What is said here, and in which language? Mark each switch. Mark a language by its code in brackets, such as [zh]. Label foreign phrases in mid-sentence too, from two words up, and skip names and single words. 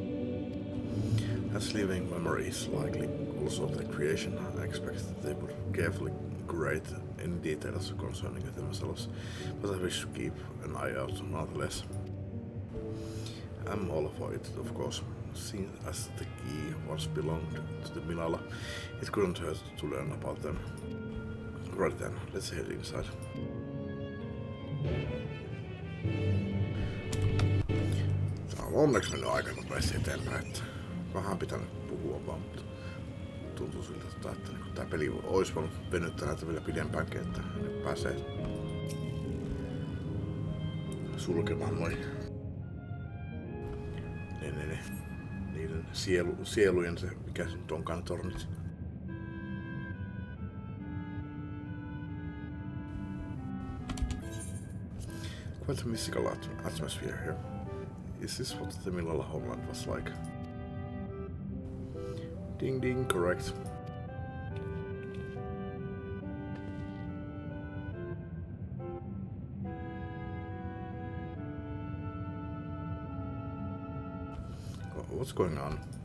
[en] As living memory is likely also the creation, I expect that they would carefully curate any details concerning themselves, but I wish to keep an eye out nonetheless. I'm all for it, of course. Seeing as the key once belonged to the Milala, it couldn't hurt to learn about them. Right then, let's head inside. [fi] Tää on onneksi mennyt aika nopeasti eteenpäin, että vähän pitänyt puhua vaan, mutta tuntuu siltä, että tää peli olisi voinut venyttää näitä vielä pidempäänkin, että nyt pääsee sulkemaan noin niiden sielujen se, mikä se nyt onkaan tornit. [en] Quite a mystical atmosphere here. Is this what the Milala homeland was like? Ding ding, correct. What's going on?